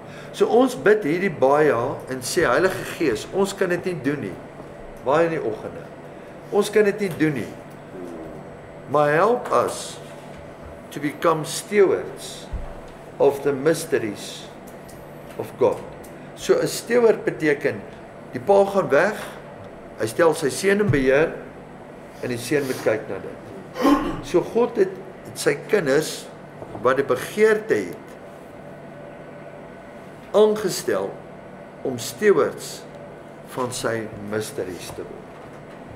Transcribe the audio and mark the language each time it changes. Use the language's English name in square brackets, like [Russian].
[Afrikaans] So ons bid hierdie baie en sê Heilige Gees, ons kan dit nie doen nie. Baie in die oggende. Ons kan dit nie doen nie. Maar [English] help us to become stewards of the mysteries of God. [Afrikaans] So 'n steward beteken die pa gaan weg, hy stel sy seun in beheer en die seun moet kyk na dit. So God het sy kinders wat die begeerte het aangestel om stewards van sy mysteries te word.